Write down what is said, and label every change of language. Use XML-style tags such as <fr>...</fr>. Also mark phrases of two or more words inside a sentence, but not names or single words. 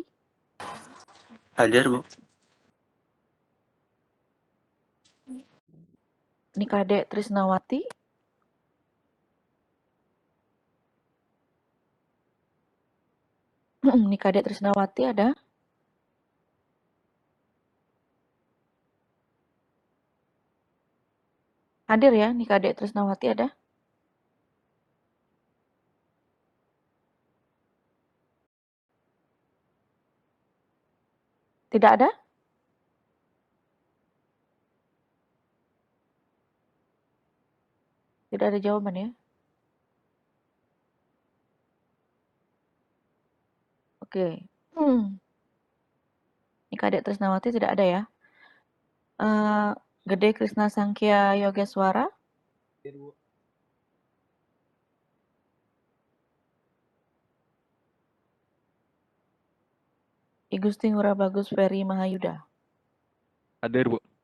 <id>Hadir, Bu. Nikade Trisnawati? Nikade Trisnawati ada? Hadir ya, Nikade Trisnawati ada? Tidak ada? Tidak ada jawaban ya? Oke. Nikade Trisnawati tidak ada ya? Gede Krisna Sangkya Yogeswara? Igusti Ngurah Bagus Ferry Mahayuda? Hadir, Bu.</id>